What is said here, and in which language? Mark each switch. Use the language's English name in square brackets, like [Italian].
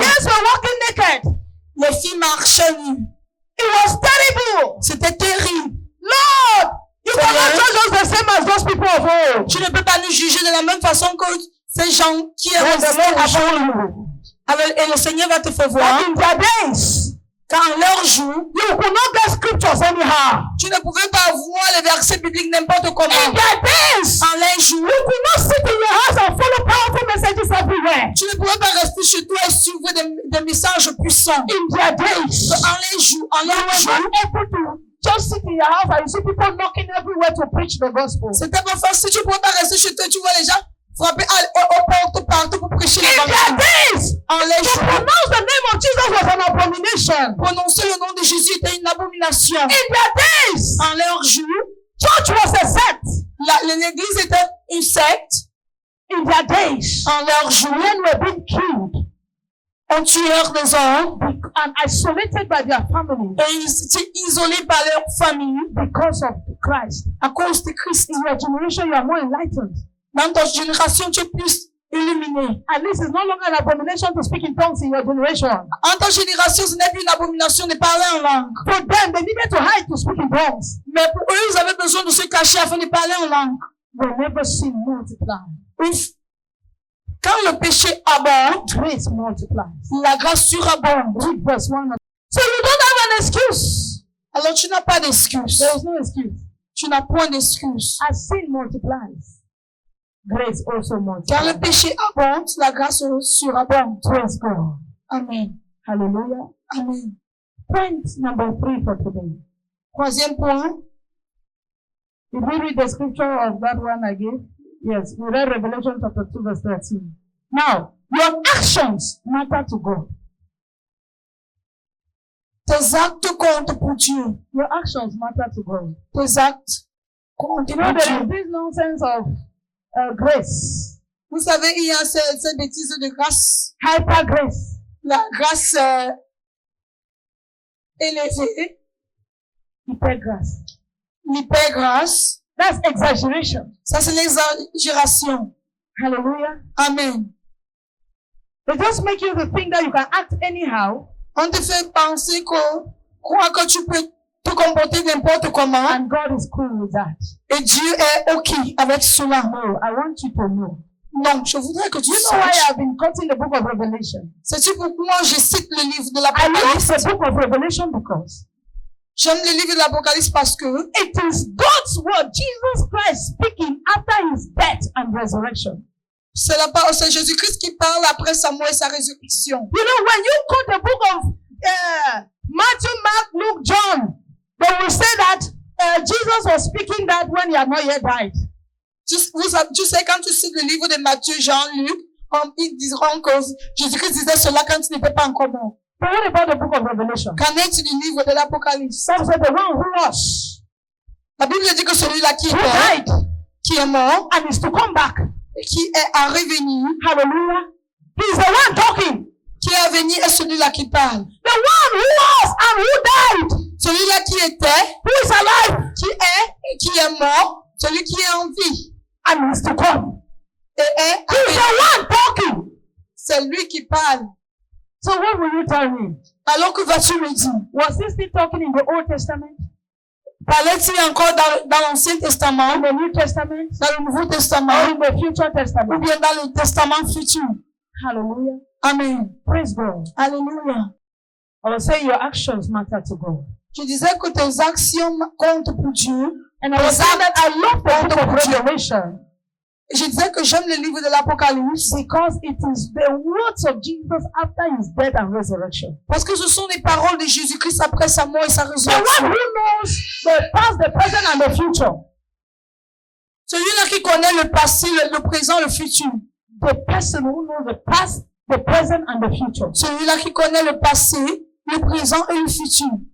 [English] Girls were walking naked. [French] Les filles marchaient nues. [English] It was terrible. [French] C'était terrible. [English] Lord, you [French] Seigneur, [English] cannot judge us the same as those people of old. [French] Tu ne peux pas nous juger de la même façon que ces gens qui [English] When [French] ont [English] the Lord will show you. [French] Et le Seigneur va te faire voir. [English] But in their days, [French] Quand leur jour, [English] you could not get scriptures anyhow. [French] tu ne pouvais pas voir les versets bibliques n'importe comment. [English] In their days, [French] En leur jour, [English] you could not sit in your house and follow powerful messages everywhere. [French] tu ne pouvais pas rester chez toi et suivre des messages puissants. [English] In their days, [French] En leur jour, [English] you were not able to just sit in your house and you see people knocking everywhere to preach the gospel. [French] c'était pas facile. Tu ne pouvais pas rester chez toi. Tu vois les gens frapper aux portes partout pour prêcher [English] In their [French] l'évangile. [English] days, [French] En leur [English] to [French] jour, [English] pronounce the name of Jesus was an abomination. [French] prononcer le nom de Jésus était une abomination. [English] In their days, [French] En leur jour, [English] church was a sect. [French] l'église était une secte. [English] In their days, [French] En leur jour, [English] men were being killed [French] on tuait des hommes [English] and isolated by their families [French] et ils étaient isolés par leur famille [English] because of Christ. [French] à cause de Christ. [English] In your generation, you are more enlightened. [French] Dans ta génération, tu es plus illuminé. [English] At least it's no longer an abomination to speak in tongues in your generation. [French] En ta génération, ce n'est plus une abomination de parler en langue. [English] For them, they needed to hide to speak in tongues. [French] Mais pour eux, ils avaient besoin de se cacher afin de parler en langue. [English] Whenever sin multiplies, [French] Quand le péché abonde, [English] grace multiplies. [French] la grâce surabonde. [English] Read verse 1. So you don't have an excuse. [French] Alors tu n'as pas d'excuse. [English] There is no excuse. [French] Tu n'as point d'excuse. [English] As sin multiplies, grace also [French] Car le [English] multiplies. [French] péché abonde, la grâce surabonde. [English] Praise God. Amen. Hallelujah. Amen. Point number 3 for today. [French] Troisième point. [English] Did we read the scripture of that one I gave? Yes, we read Revelation chapter 2 verse 13. Now, your actions matter to God. [French] Tes actes comptent pour Dieu. [English] Your actions matter to God. [French] Tes actes comptent [English] You know, there [French] Dieu. [English] is this nonsense of grace, [French] Vous savez, il y a cette bêtise de grâce. [English] hyper grace. [French] La grâce élevée, [English] Hyper grace. [French] l'hypergrâce. [English] That's exaggeration. [French] Ça, c'est l'exagération. [English] Hallelujah. Amen. They just make you to think that you can act anyhow [French] On te fait penser croire que tu peux te comporter n'importe comment. [English] and God is cool with that. [French] Et Dieu est OK avec cela. [English] No, I want you to know. [French] Non, je voudrais que tu [English] You know why [French] saches. [English] I've been quoting the book of Revelation? [French] C'est pourquoi je cite le livre de [English] I love [French] l'Apocalypse. [English] the book of Revelation because [French] J'aime le livre de l'Apocalypse parce que [English] it is God's word, Jesus Christ speaking after his death and resurrection. [French] c'est Jésus-Christ qui parle après sa mort et sa résurrection. [English] You know, when you quote the book of Matthew, Mark, Luke, John, they will say that Jesus was speaking that when he had not yet died. [French] Tu sais, quand tu cites le livre de Matthieu, Jean, Luc, ils diront que Jésus-Christ disait cela quand il n'était pas encore mort. [English] But what about the book of Revelation? [French] Qu'en est-il du livre de l'Apocalypse? [English] Some say the one who was, [French] La Bible dit que celui-là [English] who died, [French] qui est mort, [English] and is to come back. [French] et qui est à revenir, [English] Hallelujah. He's the one talking. [French] qui est à venir est celui-là qui parle. [English] The one who was and who died, [French] Celui-là qui était, [English] who is alive, [French] qui est et qui est mort, celui qui est en vie [English] and is to come. [French] et est à [English] He's [French] venir. [English] the one talking. [French] C'est lui qui parle. [English] So what will you tell me? [French] Alors que vas-tu me dire? [English] Was he still talking in the Old Testament? [French] Parlait-il encore dans l'Ancien Testament, [English] In the New Testament? [French] dans le Nouveau [English] Or [French] Testament, [English] in the future [French] ou [English] testament? [French] bien dans le Testament futur? [English] Hallelujah. Amen. Praise God. [French] Alléluia. [English] I was saying your actions matter to God. [French] Je disais que tes actions comptent pour Dieu. [English] And I was saying that I love the book of Revelation [French] Et je disais que j'aime le livre de l'Apocalypse [English] because it is the words of Jesus after his death and resurrection. [French] parce que ce sont les paroles de Jésus-Christ après sa mort et sa [English] The one [French] résurrection. [English] who knows the past, the present, and the future. [French] Celui-là qui connaît le passé, le présent, le futur. [English] The person who knows the past, the present, and the future. [French] Celui-là qui connaît le passé, le présent et le futur.